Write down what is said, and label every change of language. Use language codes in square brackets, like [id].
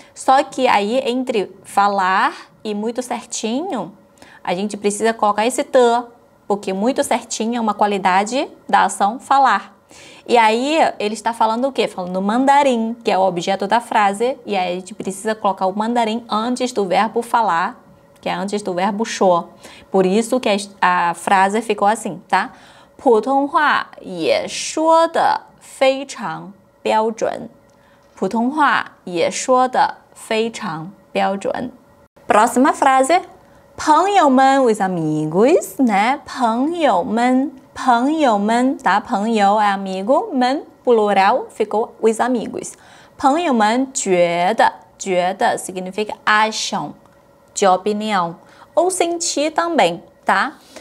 [pt] Só que aí, entre falar e muito certinho, a gente precisa colocar esse te, porque muito certinho é uma qualidade da ação falar. E aí, ele está falando o quê? Falando mandarim, que é o objeto da frase, e aí a gente precisa colocar o mandarim antes do verbo falar, que é antes do verbo 说. Por isso que a frase ficou assim, tá? [zh] 普通话也说得非常标准. 普通话也说得非常标准. [pt] Próxima frase. 朋友们 os amigos, né? [zh] 朋友们, tá? [pt] 朋友 é amigo, 们 plural ficou os amigos. 朋友们觉得 significa acham, de opinião, ou sentir também, tá?